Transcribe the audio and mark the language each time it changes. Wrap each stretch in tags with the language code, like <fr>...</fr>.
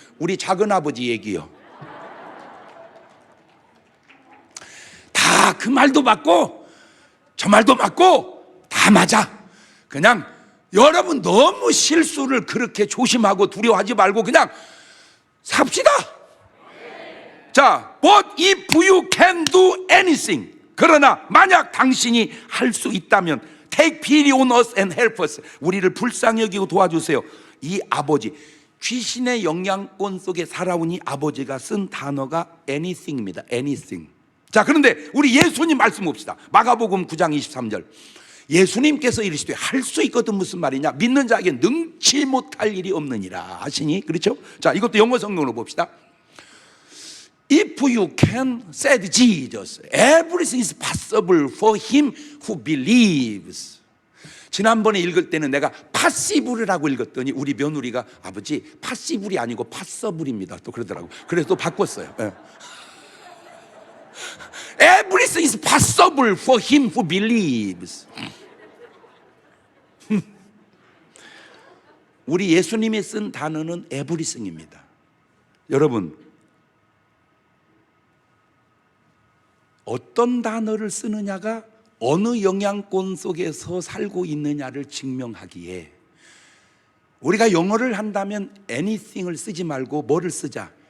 <ko>우리 작은아버지 얘기요. 다 그 말도 맞고 저 말도 맞고 다 맞아. 그냥 여러분 너무 실수를 그렇게 조심하고 두려워하지 말고 그냥 삽시다.</ko> <en>자, but if you can do anything,</en> <ko>그러나 만약 당신이 할 수 있다면</ko> <en>take pity on us and help us,</en> <ko>우리를 불쌍히 여기고 도와주세요. 이 아버지, 귀신의 영향권 속에 살아온 이 아버지가 쓴 단어가 anything입니다.</ko> <en>anything.</en> <ko>자, 그런데 우리 예수님 말씀 봅시다. 마가복음 9장 23절. 예수님께서 이르시되 할 수 있거든 무슨 말이냐? 믿는 자에게 능치 못할 일이 없느니라 하시니, 그렇죠? 자, 이것도 영어 성경으로 봅시다.</ko> <en>If you can, said Jesus, everything is possible for him who believes.</en> <ko>지난번에 읽을 때는 내가 파시블이라고 읽었더니 우리 며느리가 아버지 파시블이 아니고 파서블입니다 또 그러더라고. 그래서 또 바꿨어요.</ko> <en>Everything is possible for him who believes.</en> <ko>우리 예수님이 쓴 단어는 everything입니다. 여러분, 어떤 단어를 쓰느냐가 어느 영향권 속에서 살고 있느냐를 증명하기에 우리가 영어를 한다면 anything을 쓰지 말고 뭐를 쓰자?</ko>